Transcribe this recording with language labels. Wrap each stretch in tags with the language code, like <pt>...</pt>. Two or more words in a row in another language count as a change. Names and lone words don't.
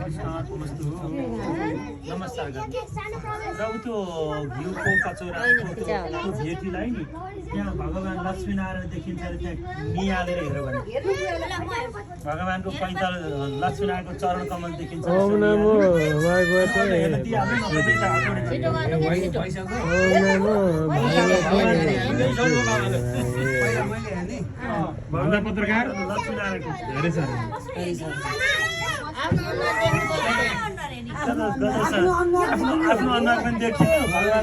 <ne>नमस्कार र त्यो घिउको कचौरा भेटीलाई नि यहाँ भगवान् लक्ष्मीनारायण देखिन्छ अरे, त्यहाँ निहालेर हेऱ्यो भने भगवान्को पैताल लक्ष्मीनारायणको चरण कमल देखिन्छ।</ne> <sa>ओम नमो भगवते</sa> <ne>हेर्न दिइहाल्नु न, सबै त हातबाट। भन्दा पत्रकार लक्ष्मीनारायणको धेरै छ। आफ्नो अनुहार पनि देखियो भगवान्।</ne>